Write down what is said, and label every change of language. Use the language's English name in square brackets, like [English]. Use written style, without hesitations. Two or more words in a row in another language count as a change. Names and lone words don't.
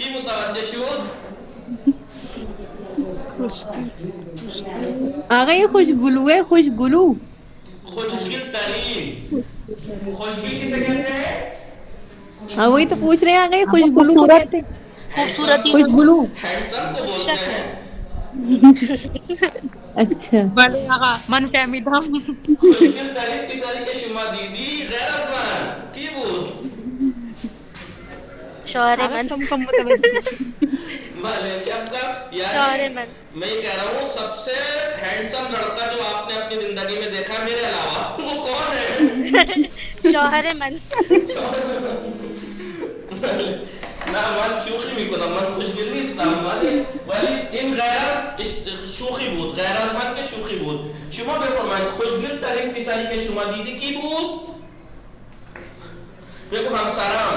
[Persian] متوجہ شد [Urdu] آگا یہ خوش گلو ہے، خوش گلو. [Persian] خوشگل ترین. [Urdu] خوشگل کسے کہتے ہیں؟ ہاں وہی تو پوچھ رہے ہیں آگا یہ خوش گلو کو کہتے ہیں. خوبصورت خوش گلو. ہینڈسم کو بولتے ہیں. اچھا [Persian] بھلے آقا من فهمیدم. خوشگل ترین پسری که شما دیدی غیر از من کی بود؟ شوہر من. [Urdu] تم کو متوجہ. بھلے کیا کا شوہر یعنی من. میں یہ کہہ رہا ہوں سب سے ہینڈسم لڑکا جو آپ نے اپنی زندگی میں دیکھا میرے علاوہ وہ کون ہے؟ [Persian] شوہر من. نه من شوخی میکنم، من خوشگل نیستم، ولی این غیر از شوخی بود، غیر از من که شوخی بود. شما بفرمایید خوشگل ترین پسری که شما دیدی کی بود؟ بگو همسرم.